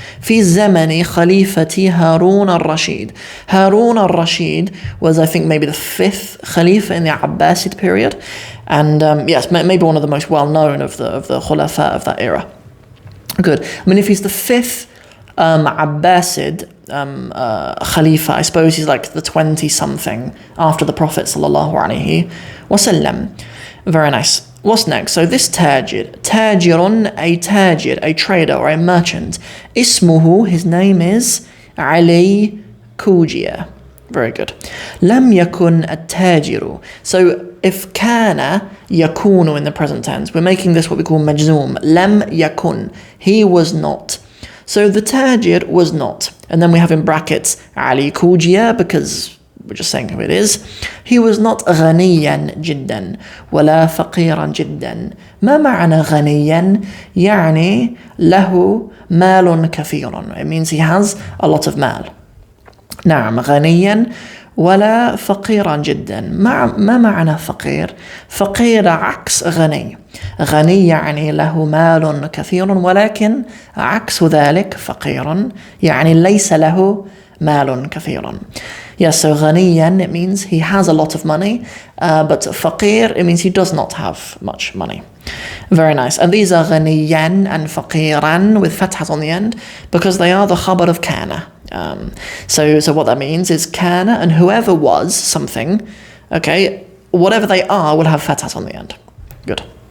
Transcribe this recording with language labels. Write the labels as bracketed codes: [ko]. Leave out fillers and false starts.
[ar] في زمن خليفة هارون الرشيد. [en] Harun al-Rashid was, I think, maybe the 5th Khalifa in the Abbasid period. And yes, maybe one of the most well-known of the Khulafa of that era. Good. I mean, if he's the 5th Abbasid Khalifa, I suppose he's like the 20-something after the Prophet sallallahu alaihi wasallam. Very nice. What's next? So this tajir, tajirun, a tajir, a trader or a merchant. Ismuhu, his name is Ali Kujia. Very good. [ar] Lam yakun at-tajiru. [en] So if kana yakunu in the present tense, we're making this what we call majzoom. Lam yakun. He was not. So the tajir was not. And then we have in brackets Ali Kujia because we're just saying who it is. He was not [ar] غنيا جدا ولا فقيرا جدا. ما معنى غنيا؟ يعني له مال كثير. [en] It means he has a lot of mal. [ar] نعم غنيا ولا فقيرا جدا. ما معنى فقير؟ فقير عكس غني. غني يعني له مال كثير ولكن عكس ذلك فقير يعني ليس له مال كثير. [en] Yes, so غنيا, it means he has a lot of money, but فقير, it means he does not have much money. Very nice. And these are غنيا and فقيرا with fathas on the end because they are the khabar of kana. So what that means is kana, and whoever was something, okay, whatever they are will have fathas on the end. Good.